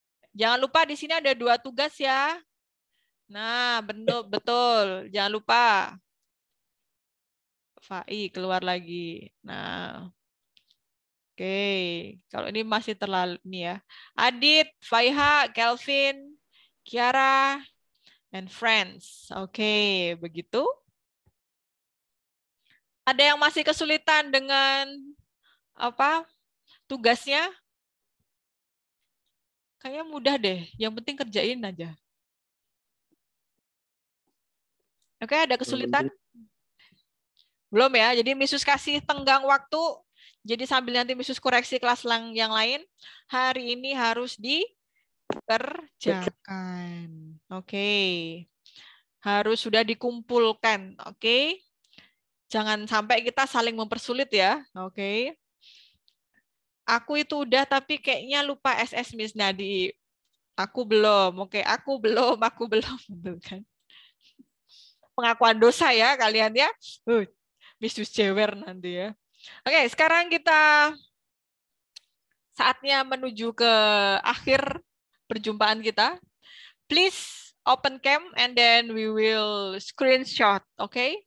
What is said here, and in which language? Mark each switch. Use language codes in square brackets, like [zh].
[id] Jangan lupa di sini ada 2 tugas ya. Nah, betul. Jangan lupa. Fai keluar lagi. Nah, oke. Kalau ini masih terlalu ini ya. [en] Adit, Faiha, Kelvin, Kiara, and friends. [id] Oke, begitu. Ada yang masih kesulitan dengan apa tugasnya? Kayaknya mudah deh. Yang penting kerjain aja. Oke, ada kesulitan? Belum ya. Jadi Misus kasih tenggang waktu. Jadi sambil nanti Misus koreksi kelas yang lain. Hari ini harus dikerjakan. Oke. Harus sudah dikumpulkan. Oke. Jangan sampai kita saling mempersulit ya. Oke. Aku itu udah tapi kayaknya lupa SS Miss Nadi. Aku belum. Oke, aku belum. Kan. Pengakuan dosa ya kalian ya. Misus Jewer nanti ya. Oke, sekarang kita saatnya menuju ke akhir perjumpaan kita. [en] Please open cam and then we will screenshot, oke?